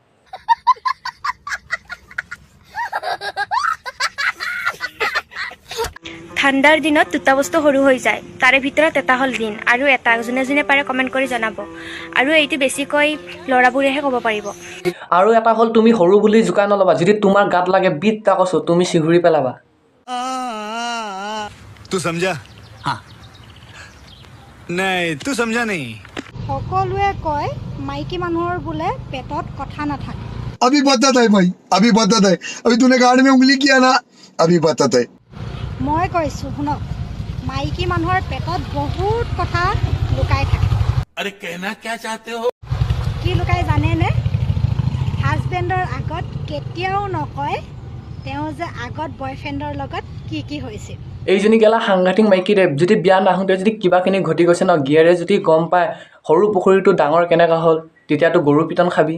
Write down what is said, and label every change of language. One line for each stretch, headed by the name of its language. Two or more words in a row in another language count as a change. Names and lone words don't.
Assamese: ঠাণ্ডাৰ দিনত 2টা বস্তু সৰু হৈ যায়, তাৰে ভিতৰত এটা হ'ল দিন আৰু এটা যোনে যোনে পাৰে কমেণ্ট কৰি জনাব। আৰু এইটো বেছিকৈ ল'ৰাবোৰেহে ক'ব পাৰিব। আৰু এটা হ'ল তুমি সৰু বুলি জোকাই নল'বা। যদি তোমাৰ গাত লাগে বিটা কৈছোঁ তুমি চিঘুৰি পেলাবা।
Hindi: तू समझा? हाँ। नहीं, तू समझा नहीं।
Assamese: সকলোৱে কয় মাইকী মানুহৰ বোলে পেটত কথা নাথাকে।
Hindi: अभी बताता है भाई, अभी बताता है। अभी तूने गाड़ी में उंगली किया ना, अभी बताता है।
Assamese: মই কৈছোঁ শুনক, মাইকী মানুহৰ পেটত বহুত কথা লুকাই থাকে।
Hindi: अरे कहना क्या चाहते हो?
Assamese: কি লুকাই জানেনে? হাজবেণ্ডৰ আগত কেতিয়াও নকয় তেওঁ যে আগত বয়ফ্ৰেণ্ডৰ লগত কি কি হৈছিল। এইজনী গেলা সাংঘাতিক মাইকী দে। যদি বিয়া নাহোঁতে যদি কিবাখিনি ঘটি গৈছে ন গিয়েৰে যদি গম পায় সৰু পুখুৰীটো ডাঙৰ কেনেকুৱা হ'ল তেতিয়াতো গৰু পিটন খাবি।